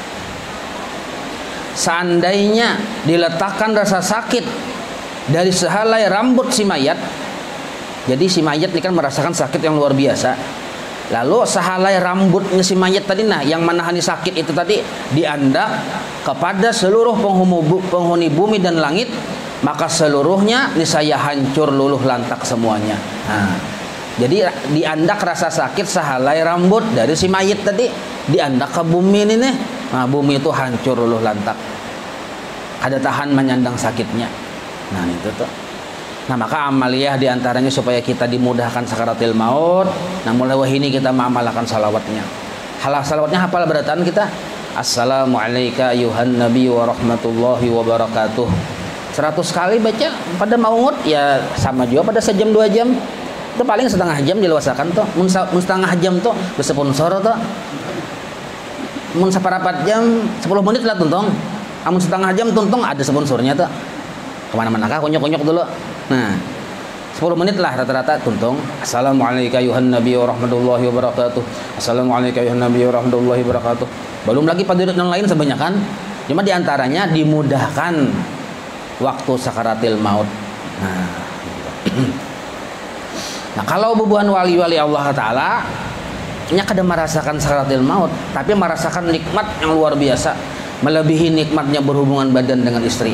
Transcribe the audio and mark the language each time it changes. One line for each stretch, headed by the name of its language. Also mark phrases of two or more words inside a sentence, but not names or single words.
Banjar: Seandainya diletakkan rasa sakit dari sehelai rambut si mayat, jadi si mayat ini kan merasakan sakit yang luar biasa. Lalu sehelai rambutnya si mayat tadi, nah yang menahani sakit itu tadi diandak kepada seluruh penghuni bumi dan langit, maka seluruhnya niscaya hancur luluh lantak semuanya. Nah, jadi diandak rasa sakit sehelai rambut dari si mayat tadi diandak ke bumi ini nih. Nah, bumi itu hancur luluh lantak. Ada tahan menyandang sakitnya. Nah, itu tuh. Nah, maka amaliyah diantaranya supaya kita dimudahkan sakaratil maut. Nah, mulai wahini kita mengamalkan salawatnya. Salawatnya hafal berataan kita.
Arabic: السلام عليكم أيها النبي ورحمة الله وبركاته.
Banjar: 100 kali baca pada maut ya sama juga pada sejam 2 jam. Itu paling setengah jam diluasakan tuh. Mun setengah jam tuh bersponsor tuh. Mun separapat jam 10 menit lah tuntung. Amun setengah jam tuntung ada sponsornya tuh. Kemana-mana kah konyok-konyok dulu. Nah 10 menit lah rata-rata tuntung.
Arabic: السلام عليكم أيها النبي ورحمة الله وبركاته. السلام عليكم أيها النبي ورحمة الله وبركاته.
Banjar: Belum lagi padirat yang lain sebanyak kan. Cuma diantaranya dimudahkan waktu sakaratil maut. Nah kalau bubuhan wali-wali Allah Ta'ala nya kada merasakan sakaratil maut, tapi merasakan nikmat yang luar biasa, melebihi nikmatnya berhubungan badan dengan istri.